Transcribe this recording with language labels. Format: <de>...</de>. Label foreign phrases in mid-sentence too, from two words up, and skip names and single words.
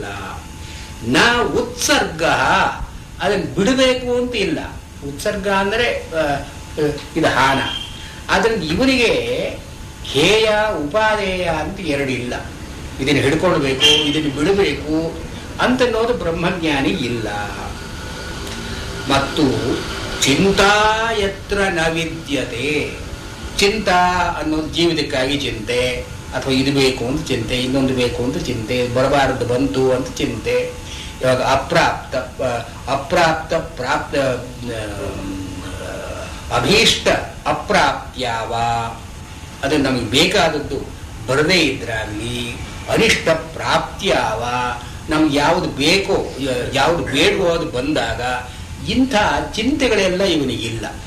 <sa>ನ ಉತ್ಸರ್ಗ,</sa> <kn>ಅದನ್ನು ಬಿಡಬೇಕು ಅಂತ ಇಲ್ಲ. ಉತ್ಸರ್ಗ ಅಂದರೆ ಇದು ಹಾನ. ಅದರಿಂದ ಇವನಿಗೆ ಹೇಯ ಉಪಾದೇಯ ಅಂತ ಎರಡಿಲ್ಲ. ಇದನ್ನು ಹಿಡ್ಕೊಳ್ಬೇಕು, ಇದನ್ನು ಬಿಡಬೇಕು ಅಂತನ್ನೋದು ಬ್ರಹ್ಮಜ್ಞಾನಿ ಇಲ್ಲ. ಮತ್ತು</kn> <sa>ಚಿಂತಾ ಯತ್ರ ನ ವಿದ್ಯತೆ,</sa> <kn>ಚಿಂತಾ ಅನ್ನೋದು ಜೀವಿತಕ್ಕಾಗಿ ಚಿಂತೆ, ಅಥವಾ ಇದು ಬೇಕು ಅಂತ ಚಿಂತೆ, ಇನ್ನೊಂದು ಬೇಕು ಅಂತ ಚಿಂತೆ, ಬರಬಾರದು ಬಂತು ಅಂತ ಚಿಂತೆ. ಇವಾಗ</kn> <sa>ಅಪ್ರಾಪ್ತ ಪ್ರಾಪ್ತ ಅಭೀಷ್ಟ ಅಪ್ರಾಪ್ತ್ಯಾವ,</sa> <kn>ಅದು ನಮಗೆ ಬೇಕಾದದ್ದು ಬರದೇ ಇದ್ರಾಗಲಿ,</kn> <sa>ಅನಿಷ್ಟ ಪ್ರಾಪ್ತ್ಯಾವ,</sa> <kn>ನಮ್ಗೆ ಯಾವುದು ಬೇಕೋ ಯಾವುದು ಬೇಡವೋ ಅದು ಬಂದಾಗ ಇಂಥ ಚಿಂತೆಗಳೆಲ್ಲ ಇವನಿಗಿಲ್ಲ.</kn>